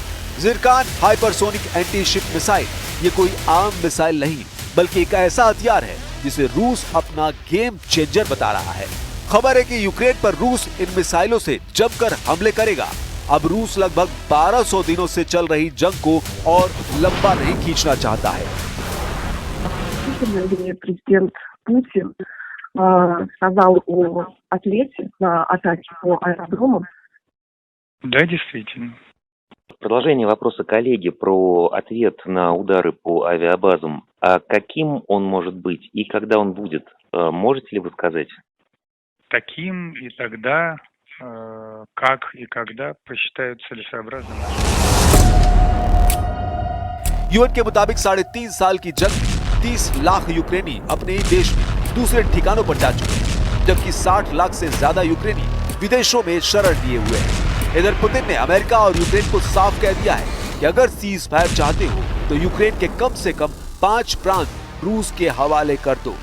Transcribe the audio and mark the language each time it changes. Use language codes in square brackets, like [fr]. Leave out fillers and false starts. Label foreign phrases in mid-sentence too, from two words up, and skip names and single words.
[hi] ज़िरकान [en] hypersonic anti ship missile [hi] ये कोई आम मिसाइल नहीं, बल्कि एक ऐसा हथियार है जिसे रूस अपना [en] game changer [hi] बता रहा है। खबर है कि यूक्रेन पर रूस इन मिसाइलों से जमकर हमले करेगा। अब रूस लगभग 1200 दिनों से चल रही जंग को और लंबा नहीं खींचना चाहता है। [ru] Президент Путин сказал о ответе на атаки по аэродромам. Да, действительно. Продолжение вопроса коллеги про ответ на удары по авиабазам. А каким он может быть и когда он будет? Можете ли вы сказать? Таким и тогда, как и когда посчитают целесообразным. [hi] यूएन के मुताबिक 3.5 साल की जंग में 30 लाख यूक्रेनी अपने ही देश में दूसरे ठिकानों पर जा चुके हैं, जबकि 60 लाख से ज्यादा यूक्रेनी विदेशों में शरण लिए हुए हैं। इधर पुतिन ने अमेरिका और यूक्रेन को साफ कह दिया है कि अगर [en] cease fire [hi] चाहते हो तो यूक्रेन के कम से कम 5 प्रांत रूस के हवाले कर दो।